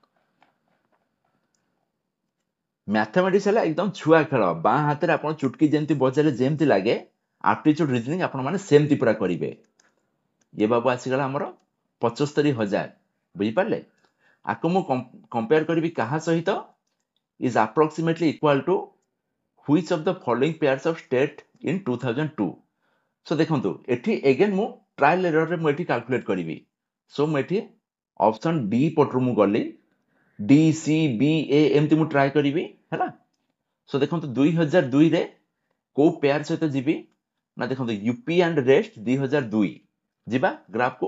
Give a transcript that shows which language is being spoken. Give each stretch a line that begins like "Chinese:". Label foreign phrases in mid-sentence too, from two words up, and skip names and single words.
Odia: ମ୍ୟାଥମେଟିକ୍ସ ହେଲା ଏକଦମ ଛୁଆ ଖେଳ, ବାଁ ହାତରେ ଆପଣ ଚୁଟକି ଯେମିତି ବଜାଇଲେ ଯେମିତି ଲାଗେ,
English: aptitude reasoning
Odia: ଆପଣ ମାନେ ସେମିତି ପୁରା କରିବେ। ଇଏ ବାବୁ ଆସିଗଲା ଆମର 75,000, ବୁଝିପାରିଲେ? ଆକୁ ମୁଁ କମ୍ପେୟାର କରିବି କାହା ସହିତ,
English: is approximately equal to which of the following pairs of state in 2002।
Odia: ସो ଦେଖନ୍ତୁ ଏଠି ଏଗେନ୍ ମୁଁ ଟ୍ରାଏଲ ଏରରରେ ମୁଁ ଏଠି କାଲକୁଲେଟ କରିବି। ସୋ ମୁଁ ଏଠି
English: option D
Odia: ପଟରୁ ମୁଁ ଗଲି,
English: D C B A
Odia: ଏମିତି ମୁଁ ଟ୍ରାଏ କରିବି ହେଲା। ସୋ ଦେଖନ୍ତୁ 2002 ରେ କୋଉ ପେୟାର ସହିତ ଯିବି ନା, ଦେଖନ୍ତୁ
English: UP and rest
Odia: 2002 ଯିବା ଗ୍ରାଫକୁ।